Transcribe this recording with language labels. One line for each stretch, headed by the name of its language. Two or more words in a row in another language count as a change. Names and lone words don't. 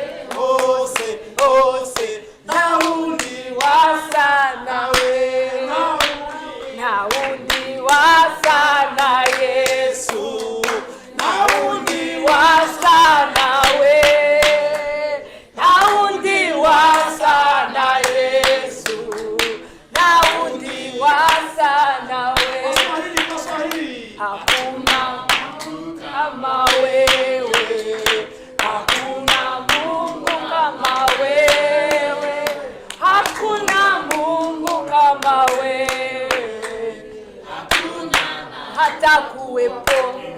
Kinyarwanda: hose, hose, nta wundi wasa nawe, nta wundi wasa na Yesu, nta wundi wasa nawe, nta wundi wasa na Yesu, nta wundi wasa nawe.
Swahili: Hakuna kama wewe, hakuna Mungu kama wewe, hakuna Mungu kama wewe, hakuna hata kuwepo,